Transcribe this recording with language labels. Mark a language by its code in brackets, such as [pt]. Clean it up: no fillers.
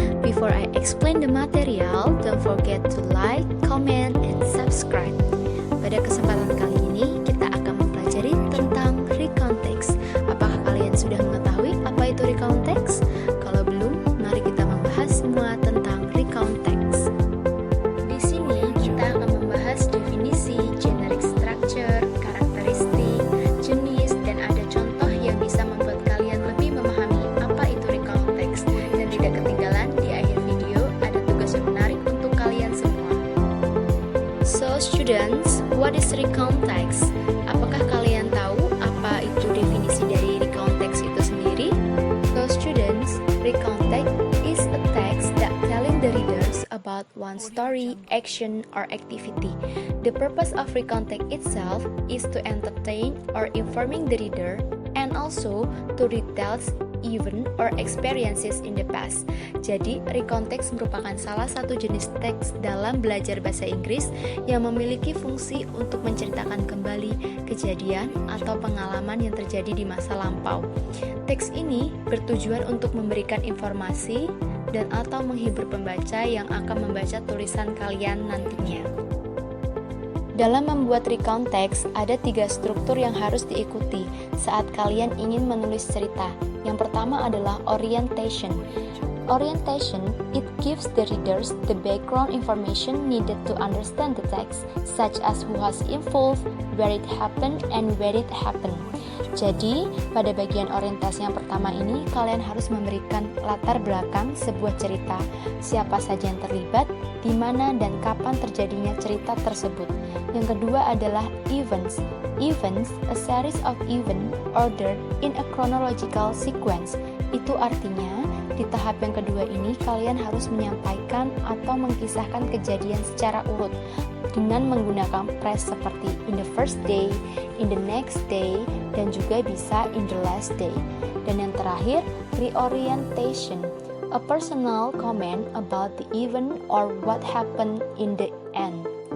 [en] Before I explain the material, don't forget to like, comment, and subscribe. [id] Pada kesempatan kali ini, kita akan mempelajari tentang recount text. Apakah kalian sudah mengetahui apa itu recount text? Kalau belum, mari kita membahas semua tentang recount text. Di sini, kita akan membahas definisi, generic structure, karakteristik, jenis, dan ada contoh yang bisa membuat kalian lebih memahami apa itu recount text. Dan tidak ketinggalan, di akhir video ada tugas yang menarik untuk kalian semua. [en] So students, what is recount text? [id] Apakah kalian tahu apa itu definisi dari recount text itu sendiri? [en] So students, recount text is a text that telling the readers about one story, action, or activity. The purpose of recount text itself is to entertain or informing the reader and also to retell event or experiences in the past. [id] Jadi, recount text merupakan salah satu jenis teks dalam belajar bahasa Inggris yang memiliki fungsi untuk menceritakan kembali kejadian atau pengalaman yang terjadi di masa lampau. Teks ini bertujuan untuk memberikan informasi dan atau menghibur pembaca yang akan membaca tulisan kalian nantinya. Dalam membuat recount text, ada 3 struktur yang harus diikuti saat kalian ingin menulis cerita. Yang pertama adalah orientation. [en] Orientation, it gives the readers the background information needed to understand the text, such as who was involved, where it happened, and where it happened. [id] Jadi, pada bagian orientasi yang pertama ini, kalian harus memberikan latar belakang sebuah cerita, siapa saja yang terlibat, di mana dan kapan terjadinya cerita tersebut. Yang kedua adalah events. [en] Events, a series of events ordered in a chronological sequence. [id] Itu artinya, di tahap yang kedua ini kalian harus menyampaikan atau mengkisahkan kejadian secara urut dengan menggunakan phrase seperti [en] in the first day, in the next day, [id] dan juga bisa [en] in the last day. [id] Dan yang terakhir, [en] reorientation, a personal comment about the event or what happened in the end.